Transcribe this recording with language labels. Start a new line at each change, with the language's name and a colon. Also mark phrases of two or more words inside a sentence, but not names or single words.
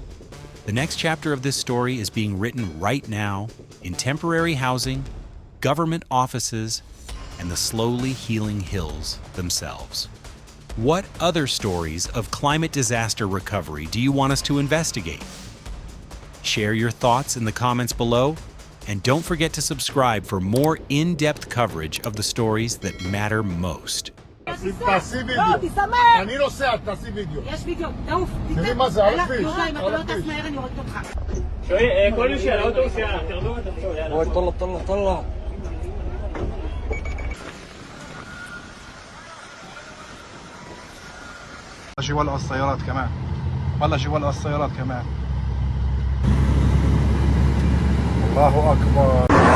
English: The next chapter of this story is being written right now in temporary housing, government offices, and the slowly healing hills themselves. What other stories of climate disaster recovery do you want us to investigate? Share your thoughts in the comments below, and don't forget to subscribe for more in-depth coverage of the stories that matter most.
Hebrew: תעשי וידאו. לא, תסמך. אני נוסע, תעשי וידאו. יש וידאו, תעוף. תראי מה זה, על הכביש. יהודה, אם אתה לא טס מהר אני הורגת אותך. כל מי שעל האוטובוס, יאללה, תרדו ותחשוב, יאללה. בואי,
Arabic: طلع. جوا السيارات كمان. والله جوا السيارات كمان. الله أكبر.